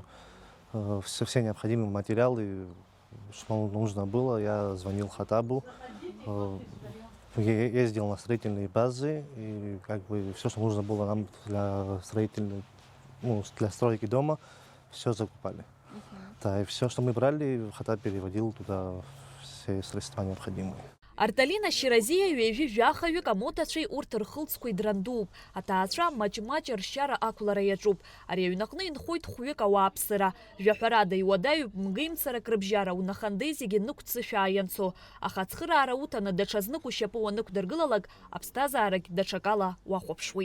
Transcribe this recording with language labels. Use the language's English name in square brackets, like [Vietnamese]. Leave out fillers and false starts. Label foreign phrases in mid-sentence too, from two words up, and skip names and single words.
[Russian] Все необходимые материалы, что нужно было, я звонил Хатабу, ездил на строительные базы, и как бы все, что нужно было нам для стройки дома, все закупали. Да, и все, что мы брали, Хатаб переводил туда все средства необходимые. [Abkhazian] Арталина Ширазия ҩажәи жәахаҩык амотацәеи урҭ рхылҵқәа идрандууп. Аҭаацәа маҷ-маҷ ршьара ақәлара иаҿуп. Ари аҩнаҟны инхоит хәҩык ауааԥсыра. Жәаҳәарада иуадаҩуп мгеимцарак рыбжьара, унахандеи зегьы нықәҵышәаа ианцо. Аха ацхыраара уҭаны даҽазнык ушьапы уанықәдыргылалак, аԥсҭазаарагь даҽакала уахәаԥшуеит.